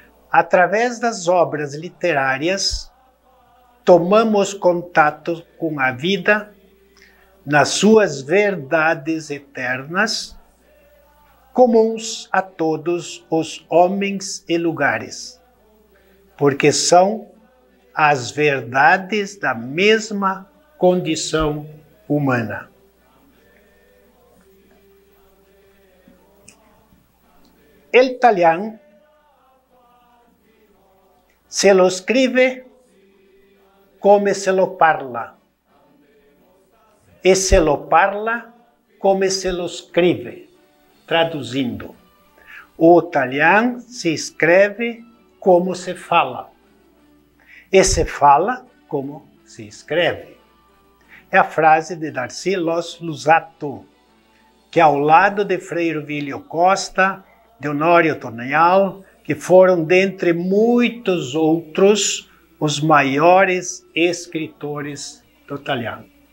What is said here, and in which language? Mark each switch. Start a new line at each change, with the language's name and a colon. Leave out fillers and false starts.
Portuguese: Através das obras literárias, tomamos contato com a vida nas suas verdades eternas, comuns a todos os homens e lugares, porque são as verdades da mesma condição humana.
Venetian: El italiano se lo escribe come se lo parla, e se lo parla come se lo scrive.
Portuguese: Traduzindo, o italiano se escreve como se fala, e se fala como se escreve. É a frase de Darcy Lusato, que ao lado de Frei Virgílio Costa, de Honório Tonhal, que foram, dentre muitos outros, os maiores escritores do italiano.